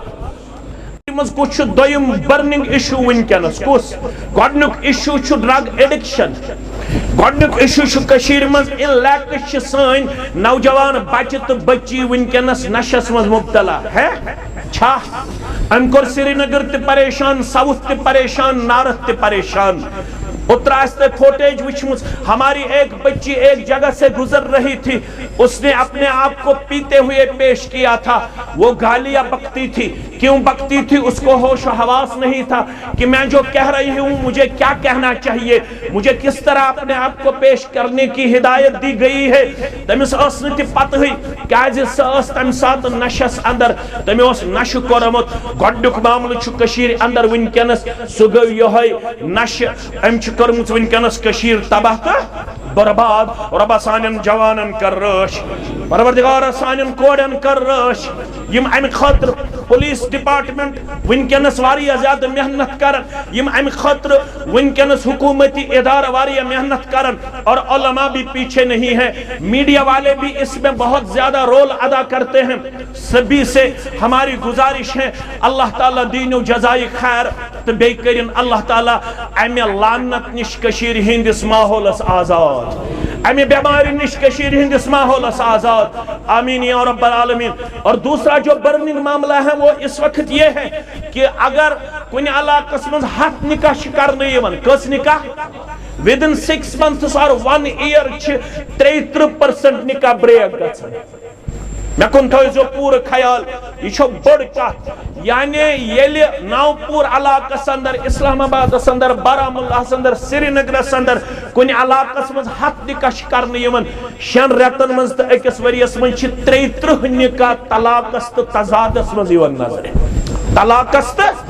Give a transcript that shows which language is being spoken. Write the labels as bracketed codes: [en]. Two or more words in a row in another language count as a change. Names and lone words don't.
[ks] منٛز کُس چھُ دوٚیِم [en] burning issue [ks] وٕنکٮ۪نس کُس گۄڈنیُک اِشوٗ چھُ [en] drug addiction [ks] گۄڈنیُک اِشوٗ چھُ کٔشیٖرِ منٛز لیکٕس چھِ سٲنۍ نوجوان بچہِ تہٕ بچی وٕنکٮ۪نس نشس منٛز مبتلا ہے چھا أمۍ کوٚر سرینگر تہِ پریشان ساؤتھ تہِ پریشان نارتھ تہِ پریشان اترا آستے فوٹیج وچھمس [ur] ہماری ایک بچی ایک جگہ سے گزر رہی تھی اس نے اپنے آپ کو پیتے ہوئے پیش کیا تھا وہ گالیاں بکتی تھی کیوں بکتی تھی اس کو ہوش و حواس نہیں تھا کہ میں جو کہہ رہی ہوں مجھے کیا کہنا چاہیے مجھے کس طرح اپنے آپ کو پیش کرنے کی ہدایت دی گئی ہے [ks] تمس ٲس نہٕ تہِ پتہ ہٕے کیازِ سۄ ٲس تمہِ ساتہٕ نشس اندر تٔمۍ اوس نشہٕ کوٚرمُت گۄڈنیُک معاملہٕ چھُ کٔشیٖرِ اندر وٕنکٮ۪نس سُہ گوٚو یِہوٚے نشہٕ أمۍ چھُ کٔرمٕژ وٕنکٮ۪نس کٔشیٖر تباہ تہٕ برباد رۄبا سانٮ۪ن جوانن کر رٲچھ پروردگارا سانٮ۪ن کورٮ۪ن کر رٲچھ یِم امہِ خٲطرٕ پولیس ڈپارٹمنٹ وٕنکٮ۪نس واریاہ زیادٕ محنت کرن یِم امہِ خٲطرٕ وٕنکٮ۪نس حکومتی ادارٕ واریاہ محنت کرن [ur] اور علماء بھی پیچھے نہیں ہے میڈیا والے بھی اس میں بہت زیادہ رول ادا کرتے ہیں سبھی سے ہماری گزارش [ks] ہے اللہ تعالیٰ دین و جزائے خیر تو بیٚیہِ کٔرِنۍ اللہ تعالیٰ امہِ لعنت نِش کٔشیٖرِ ہٕنٛدِس ماحولس آزاد امہِ بیماری نش کشیر ہندس ماحولس آزاد [ar] آمین یا رب العالمین [ur] اور دوسرا جو برننگ معاملہ ہے وہ اس وقت یہ ہے کہ [ks] اگر کُنہِ علاقس منٛز 100 نکاح چھِ کرنہٕ یِوان کٔژ نکاح [en] within 6 months or 1 year [ks] چھِ 33% نکاح بریک گژھان مےٚ کُن تھٲیزیو پوٗرٕ خیال یہِ چھو بٔڑ کتھ یعنی ییٚلہِ نوپور علاقس اندر اسلام آبادس اندر بارہمولاہس اندر سرینگرس اندر کُنہِ علاقس منٛز 100 نکاح چھِ کرنہٕ یِوان 6 رٮ۪تن منٛز تہٕ 1 ؤرِیس منٛز چھِ 33 نکاح طلاقس تہٕ تضادس منٛز یِوان نظرِ طلاقس تہٕ